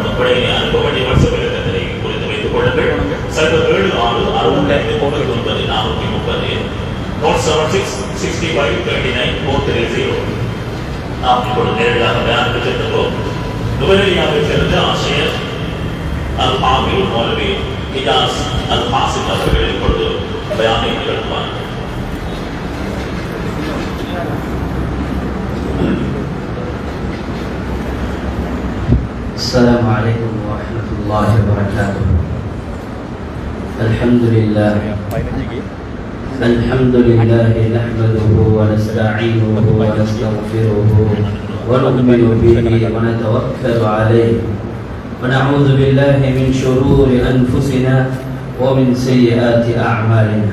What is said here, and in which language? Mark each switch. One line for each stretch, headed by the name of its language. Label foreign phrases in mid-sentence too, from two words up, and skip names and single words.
Tamil: விடையினை அனுப்ப வேண்டிய வாட்ஸ்அப் இலக்கத்தினை குறித்து வைத்துக் கொள்ளுங்கள். 76639430 4766539 நாம் இப்பொழுது நேரடியாக பயானுக்கு சென்றோம். நுவரெலியாவை சேர்ந்த ஆசிரியர் அல்-ஹாமில் மௌலவி ஹிஜாஸ் அல்-ஹாசித் அவர்கள் இப்பொழுது பயானை நிகழ்த்துவார்.
Arabic: السلام عليكم ورحمة الله وبركاته. الحمد لله نحمده ونستعينه ونستغفره ونؤمن به ونتوكل عليه ونعوذ بالله من شرور أنفسنا ومن سيئات أعمالنا.